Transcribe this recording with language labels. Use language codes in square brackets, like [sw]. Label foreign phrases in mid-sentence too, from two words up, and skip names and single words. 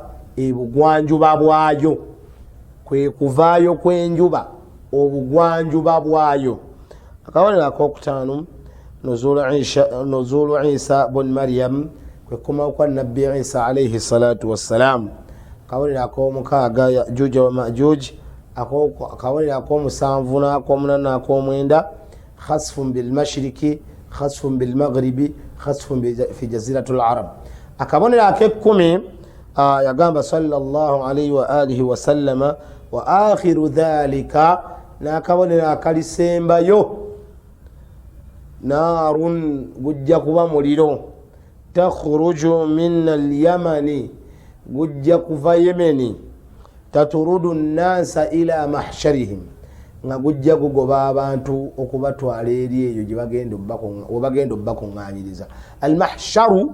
[lg] ebugwanjuba bwayo kwe kuvaayo kw'enjuba obugwanjuba bwayo akabonero akokutaano [ar] نزول عيسى بن مريم [lg] kwe kumawo kwa nabbi Isa [ar] عليه الصلاة والسلام [lg] akabonero ak'omukaaga Yajuj wa Majuj akabonero ak'omusanvu n'ak'omunana n'ak'omwenda [ar] خسف بالمشرق خسف بالمغرب خسف في جزيرة العرب [lg] akabonero ak'ekkumi yagamba [ar] صلى الله عليه وآله وسلم وآخر ذلك [lg] n'akabonero akalisembayo [ar] naarun [lg] gujja kuba muliro [ar] تخرج من اليمن [lg] gujja kuva yemeni [ar] تطرد الناس إلى محشرهم [lg] nga gujja kugoba abantu okubatwala eri eyo gye bagenda obbakuŋŋaanyiriza almahsharu